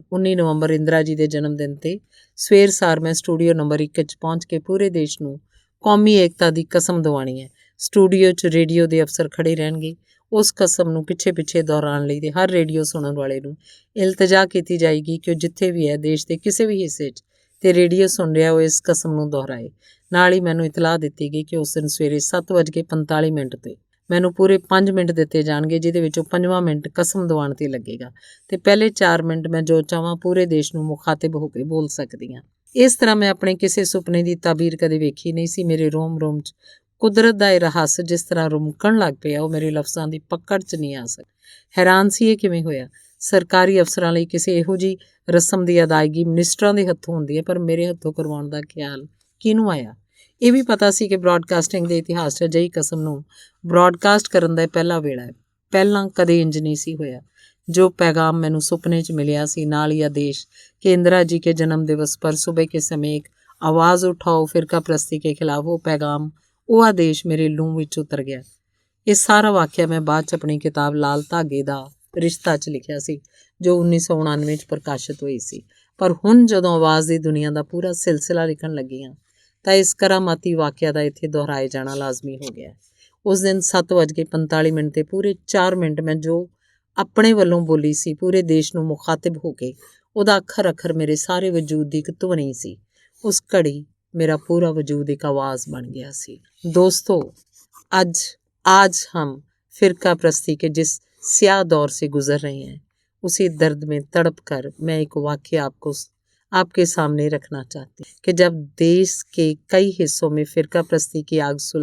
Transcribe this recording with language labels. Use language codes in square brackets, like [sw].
[pa] 19 नवंबर इंदिरा जी के जन्म दिन ते सवेर सार मैं स्टूडियो नंबर 1 'ਚ पहुँच के पूरे देश नूं कौमी एकता की कसम दवानी है। स्टूडियो 'ਚ रेडियो के अफसर खड़े रहणगे। उस कसम नूं पिछे पिछे दोहराउण लई ते हर रेडियो सुणन वाले नूं इल्तजा की जाएगी कि जिथे भी है देश के किसी भी हिस्से 'ਚ ਤੇ ਰੇਡੀਓ ਸੁਣ ਰਿਹਾ ਉਹ ਇਸ ਕਸਮ ਨੂੰ ਦੁਹਰਾਏ। ਨਾਲ ਹੀ ਮੈਨੂੰ ਇਤਲਾਹ ਦਿੱਤੀ ਗਈ ਕਿ ਉਸ ਦਿਨ ਸਵੇਰੇ 7:45 ਤੇ ਮੈਨੂੰ ਪੂਰੇ 5 ਮਿੰਟ ਦਿੱਤੇ ਜਾਣਗੇ, ਜਿਹਦੇ ਵਿੱਚੋਂ 5ਵਾਂ ਮਿੰਟ ਕਸਮ ਦਿਵਾਉਣ ਤੇ ਲੱਗੇਗਾ ਤੇ ਪਹਿਲੇ 4 ਮਿੰਟ ਮੈਂ ਜੋ ਚਾਹਾਂ ਪੂਰੇ ਦੇਸ਼ ਨੂੰ ਮੁਖਾਤਿਬ ਹੋ ਕੇ ਬੋਲ ਸਕਦੀ ਹਾਂ। ਇਸ ਤਰ੍ਹਾਂ ਮੈਂ ਆਪਣੇ ਕਿਸੇ ਸੁਪਨੇ ਦੀ ਤਾਬੀਰ ਕਦੇ ਵੇਖੀ ਨਹੀਂ ਸੀ। ਮੇਰੇ ਰੋਮ 'ਚ ਕੁਦਰਤ ਦਾ ਇਹ ਰਹੱਸ ਜਿਸ ਤਰ੍ਹਾਂ ਰੁਮਕਣ ਲੱਗ ਪਿਆ, ਉਹ ਮੇਰੇ ਲਫ਼ਜ਼ਾਂ ਦੀ ਪਕੜ 'ਚ ਨਹੀਂ ਆ ਸਕਦਾ। ਹੈਰਾਨ ਸੀ ਇਹ ਕਿਵੇਂ ਹੋਇਆ। ਸਰਕਾਰੀ ਅਫਸਰਾਂ ਲਈ ਕਿਸੇ ਇਹੋ ਜਿਹੀ ਰਸਮ ਦੀ ਅਦਾਇਗੀ ਮਿਨਿਸਟਰਾਂ ਦੇ ਹੱਥੋਂ ਹੁੰਦੀ ਹੈ, ਪਰ ਮੇਰੇ ਹੱਥੋਂ ਕਰਵਾਉਣ ਦਾ ਖਿਆਲ ਕਿਹਨੂੰ ਆਇਆ। ਇਹ ਵੀ ਪਤਾ ਸੀ ਕਿ ਬ੍ਰੌਡਕਾਸਟਿੰਗ ਦੇ ਇਤਿਹਾਸ 'ਚ ਅਜਿਹੀ ਕਸਮ ਨੂੰ ਬ੍ਰੌਡਕਾਸਟ ਕਰਨ ਦਾ ਇਹ ਪਹਿਲਾ ਵੇਲਾ ਹੈ। ਪਹਿਲਾਂ ਕਦੇ ਇੰਜ ਨਹੀਂ ਸੀ ਹੋਇਆ। ਜੋ ਪੈਗਾਮ ਮੈਨੂੰ ਸੁਪਨੇ 'ਚ ਮਿਲਿਆ ਸੀ, ਨਾਲ ਹੀ [hi] ਆदेश कि इंदिरा जी के जन्म दिवस पर सुबह के समय एक आवाज़ उठाओ फिरका प्रस्ती के खिलाफ, वो पैगाम, वो आदेश मेरे लूं [pa] ਵਿੱਚ ਉਤਰ ਗਿਆ। ਇਹ ਸਾਰਾ ਵਾਕਿਆ ਮੈਂ ਬਾਅਦ 'ਚ ਆਪਣੀ ਕਿਤਾਬ ਲਾਲ ਧਾਗੇ ਦਾ ਰਿਸ਼ਤਾ 'ਚ ਲਿਖਿਆ ਸੀ, ਜੋ 1999 'ਚ ਪ੍ਰਕਾਸ਼ਿਤ ਹੋਈ ਸੀ। ਪਰ ਹੁਣ ਜਦੋਂ ਆਵਾਜ਼ ਦੀ ਦੁਨੀਆ ਦਾ ਪੂਰਾ ਸਿਲਸਿਲਾ ਲਿਖਣ ਲੱਗੀ ਹਾਂ ਤਾਂ ਇਸ ਕਰਾਮਾਤੀ ਵਾਕਿਆ ਦਾ ਇੱਥੇ ਦੁਹਰਾਏ ਜਾਣਾ ਲਾਜ਼ਮੀ ਹੋ ਗਿਆ। ਉਸ ਦਿਨ 7:45 ਤੇ ਪੂਰੇ 4 ਮਿੰਟ ਮੈਂ ਜੋ ਆਪਣੇ ਵੱਲੋਂ ਬੋਲੀ ਸੀ, ਪੂਰੇ ਦੇਸ਼ ਨੂੰ ਮੁਖਾਤਿਬ ਹੋ ਕੇ, ਉਹਦਾ ਅੱਖਰ ਅੱਖਰ ਮੇਰੇ ਸਾਰੇ ਵਜੂਦ ਦੀ ਇੱਕ ਧੁਨੀ ਸੀ। ਉਸ ਘੜੀ [hi] मेरा पूरा वजूद एक आवाज़ बन गया सी। दोस्तों, आज हम फ़िरका प्रस्ती के जिस स्याह दौर से गुज़र रहे हैं, उसी दर्द में तड़प कर मैं एक वाक़या आपके सामने रखना चाहती हूँ कि जब देश के कई हिस्सों में फ़िरका प्रस्ती की आग